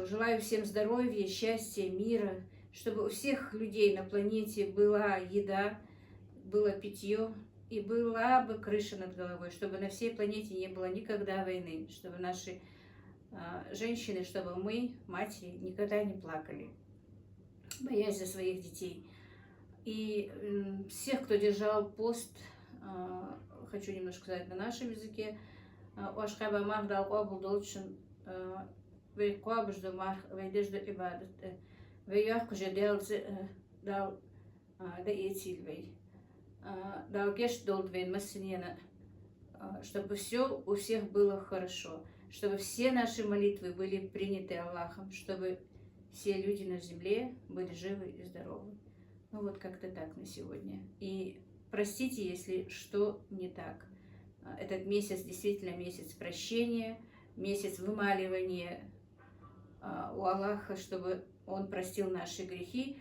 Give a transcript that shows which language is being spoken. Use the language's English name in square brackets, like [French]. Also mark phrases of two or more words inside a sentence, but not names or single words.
[Russian] Желаю всем здоровья, счастья, мира, чтобы у всех людей на планете была еда, было питье и была бы крыша над головой, чтобы на всей планете не было никогда войны, чтобы наши женщины, чтобы мы, матери, никогда не плакали, боясь за своих детей. И всех, кто держал пост, хочу немножко сказать на нашем языке, [Chechen] Вашхаба Махдал Обл Долчин Вейкобжду Мах Вейдежду Ибадат Вейях Кужедел Дал Да Этильвей Дал Геш Долдвейн Массинена, [Russian] чтобы все у всех было хорошо. чтобы все наши молитвы были приняты Аллахом, чтобы все люди на земле были живы и здоровы. Ну вот как-то так на сегодня. И простите, если что не так. Этот месяц действительно месяц прощения, месяц вымаливания у Аллаха, чтобы Он простил наши грехи.